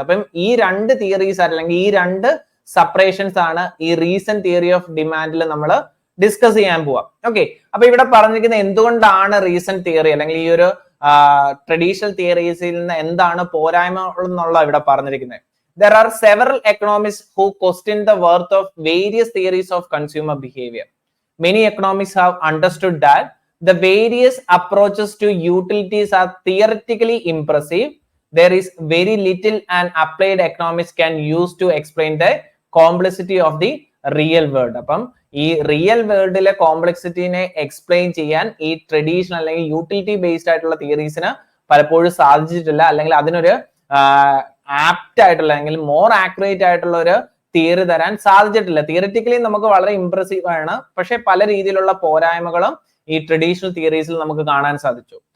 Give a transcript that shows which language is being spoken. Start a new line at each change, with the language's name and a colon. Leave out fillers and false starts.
Malayalam: അപ്പം ഈ 2 തിയറീസ് അല്ലെങ്കിൽ ഈ 2 സെപ്പറേഷൻസ് ആണ് ഈ റീസെന്റ് തിയറി ഓഫ് ഡിമാൻഡിൽ നമ്മൾ ഡിസ്കസ് ചെയ്യാൻ പോവാം. ഓക്കെ, അപ്പൊ ഇവിടെ പറഞ്ഞിരിക്കുന്നത് എന്തുകൊണ്ടാണ് റീസെന്റ് തിയറി അല്ലെങ്കിൽ ഈ ഒരു ട്രഡീഷണൽ തിയറീസിൽ നിന്ന് എന്താണ് പോരായ്മ എന്നുള്ള ഇവിടെ പറഞ്ഞിരിക്കുന്നത്.
English: There are several economists who question the worth of various theories of consumer behavior. Many economists have understood that the various approaches to utilities are theoretically impressive. There is very little an applied economics can use to explain the complexity of the real world.
Malayalam: അപ്പം ഈ real വേൾഡിലെ കോംപ്ലക്സിറ്റിനെ explain ചെയ്യാൻ ഈ traditional അല്ലെങ്കിൽ utility based ആയിട്ടുള്ള തിയറീസിന് പലപ്പോഴും സാധിച്ചിട്ടില്ല, അല്ലെങ്കിൽ അതിനൊരു ആപ്റ്റ് ആയിട്ടുള്ള അല്ലെങ്കിൽ മോർ ആക്യുറേറ്റ് ആയിട്ടുള്ള ഒരു തിയറി തരാൻ സാധിച്ചിട്ടില്ല. തിയറിറ്റിക്കലി നമുക്ക് വളരെ ഇംപ്രസീവ് ആണ്, പക്ഷെ പല രീതിയിലുള്ള പോരായ്മകളും ഈ ട്രഡീഷണൽ തിയറീസിൽ നമുക്ക് കാണാൻ സാധിച്ചു.